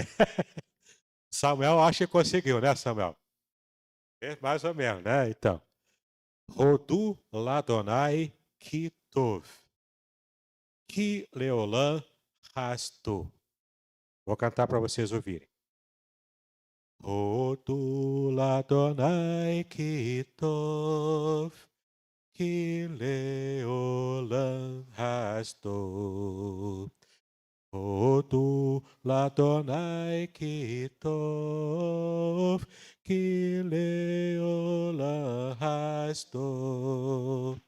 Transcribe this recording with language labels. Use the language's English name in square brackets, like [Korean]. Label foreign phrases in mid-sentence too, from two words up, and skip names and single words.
[Portuguese] Samuel, acho que conseguiu, né, Samuel? Mais ou menos, né? Então. [Hebrew] הודו לאדוני כי טוב, כי לעולם חסדו. [Portuguese] Vou cantar para vocês ouvirem. [Hebrew] הודו לאדוני כי טוב, כי לעולם חסדו. הודו לאדוני כי טוב, כי לעולם חסדו.